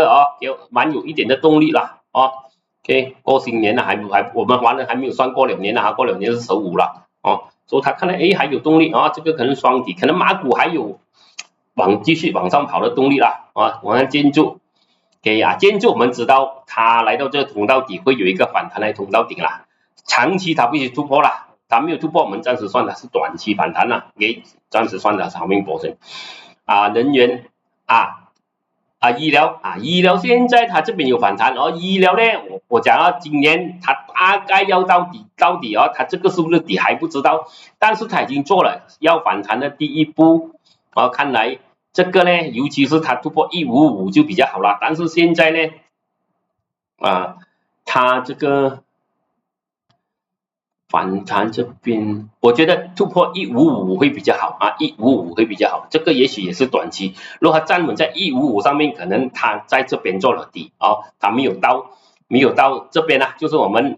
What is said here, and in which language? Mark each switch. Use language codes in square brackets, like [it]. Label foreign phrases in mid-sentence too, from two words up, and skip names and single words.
[zh] 蠻有一點的動力了OK 過新年了我們華人還沒有算過了年過了年是15了所以他看來還有動力這個可能雙底，可能馬股還有繼續往上跑的動力了我看建築建築我們知道它來到這個通道底會有一個反彈來通道頂了。長期它必須突破了，它沒有突破，我們暫時算它是短期反彈了，OK， 暫時算它是長命波升。能源醫療現在它這邊有反彈，醫療呢，我講今年它大概要到底它這個是不是底還不知道，但是它已經做了要反彈的第一步，看來這個呢，尤其是它突破155就比較好了，但是現在呢，它這個。反彈這邊，我覺得突破155會比較好155會比較好，這個也許也是短期。如果它站穩在155上面，可能它在這邊做了底它沒有到這邊就是我們